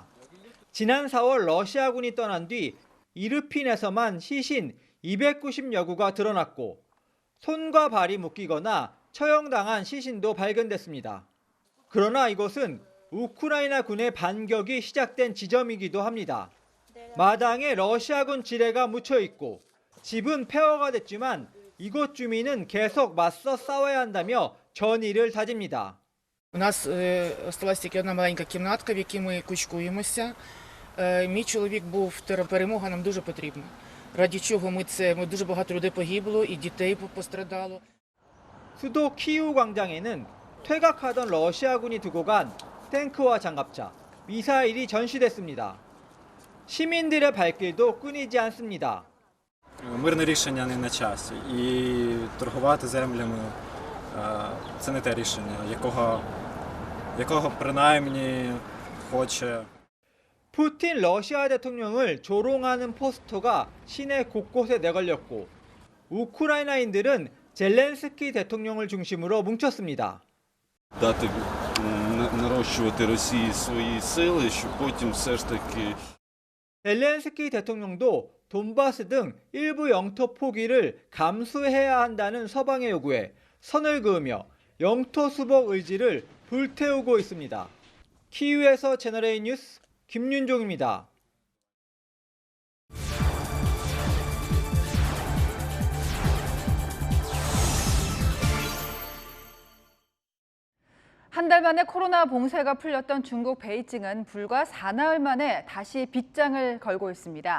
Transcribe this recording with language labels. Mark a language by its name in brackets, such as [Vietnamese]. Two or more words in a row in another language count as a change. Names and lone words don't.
[Korean] 지난 4월 러시아군이 떠난 뒤 이르핀에서만 시신 290여 구가 드러났고 손과 발이 묶이거나 처형당한 시신도 발견됐습니다. 그러나 이곳은 우크라이나 군의 반격이 시작된 지점이기도 합니다. 마당에 러시아군 지뢰가 묻혀 있고 집은 폐허가 됐지만 이곳 주민은 계속 맞서 싸워야 한다며 전의를 다집니다. [Ukrainian] У нас осталась тільки одна маленька кімнатка, в якій ми кучкуємося. Мій чоловік був перемога нам дуже потрібна. Раді чого ми дуже багато людей погибло і дітей пострадало. [Korean] 수도 키이우 광장에는 퇴각하던 러시아군이 두고 간 탱크와 장갑차, 미사일이 전시됐습니다. 시민들의 발길도 끊이지 않습니다. [Ukrainian] Мирне рішення не на часі, і торгувати землями це не те рішення, якого принаймні хоче. [Korean] 푸틴 러시아 대통령을 조롱하는 포스터가 시내 곳곳에 내걸렸고 우크라이나인들은 젤렌스키 대통령을 중심으로 뭉쳤습니다. [Ukrainian] Дати нарощувати Росії свої сили, щоб потім все ж таки [Korean] 젤렌스키 대통령도 돈바스 등 일부 영토 포기를 감수해야 한다는 서방의 요구에 선을 그으며 영토 수복 의지를 불태우고 있습니다. 키이우에서 채널A 뉴스 김윤종입니다. 한 달 만에 코로나 봉쇄가 풀렸던 중국 베이징은 불과 4나흘 만에 다시 빗장을 걸고 있습니다.